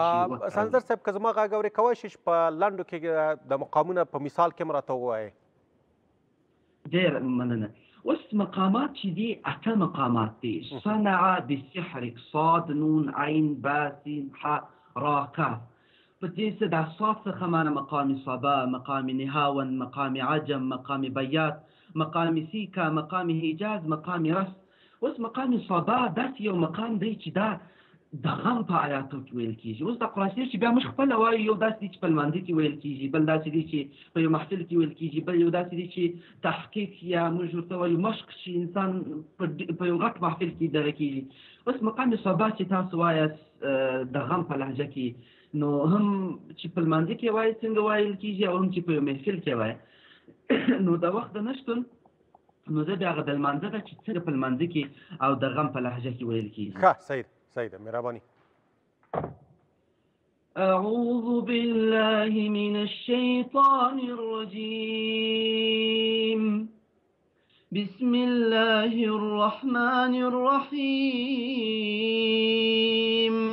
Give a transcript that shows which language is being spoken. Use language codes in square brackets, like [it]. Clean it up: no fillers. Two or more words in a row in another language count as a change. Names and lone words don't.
[ps] سنځر صاحب که زما غږ اورې کولی شئ په لنډو کې د مقامونه په مثال کې هم راته ووایئ؟ ډېر مننه. اوس مقامات چې دي 8 مقامات دي. صنع بسحرک، صاد نون عین با سین ح را کاف. په دې څه د صاد څخه معنی مقام صبا، مقام نهاون، مقام عجم، مقام بیات، مقام سیکا، مقام حجاز، مقام رس. اوس مقام صبا داسې یو مقام دی چې دا د غم په آیاتو کې ویل کېږي. اوس د قرآن شریف چې بیا موږ خپله وایو، یو داسې دی چې په لمانځه کې ویل کېږي، بل داسې دی چې په یو محفل کې ویل کېږي، بل یو داسې دی چې تحقیق یا موږ ورته وایو مشق چې انسان په یو غټ محفل کې دغه کېږي. اوس مقام صبا چې تاسو وایاست د غم په لهجه کې، نو هم چې په لمانځه کې وایي څنګه ویل کېږي او هم چې په یو محفل کې وایي. نو د وخت د نشتون نو زه بیا هغه د لمانځه ده چې څنګه په لمانځه کې او د غم په لهجه کې ویل کېږي. ښه، صحیح ده، مهرباني. [ar] أعوذ بالله من الشيطان الرجيم. بسم الله الرحمن الرحيم.